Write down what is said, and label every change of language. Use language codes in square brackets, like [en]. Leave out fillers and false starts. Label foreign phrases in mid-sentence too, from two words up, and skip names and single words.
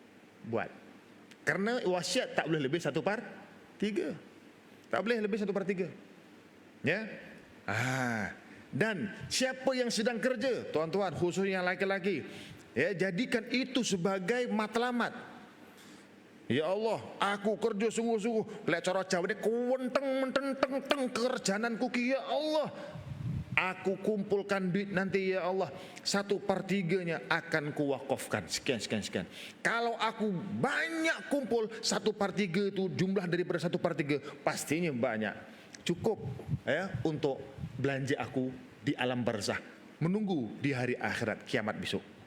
[ms] Kerana wasiat tak boleh lebih 1/3. Tak boleh lebih 1/3. Ya. Dan siapa yang sedang kerja, tuan-tuan, khususnya yang laki-laki, ya, jadikan itu sebagai matlamat. [ar] Ya Allah, [ms] aku kerja sungguh-sungguh. Lek cara Jawa ni [jv] kuwenteng menteng kerjananku ki, [ar] ya Allah. [ms] Aku kumpulkan duit nanti, [ar] ya Allah, [ms] 1/3-nya akan kuwakafkan. Sekian. Kalau aku banyak kumpul 1/3 itu jumlah daripada 1/3, pastinya banyak. Cukup ya untuk belanja aku di alam barzah, menunggu di hari akhirat kiamat besok.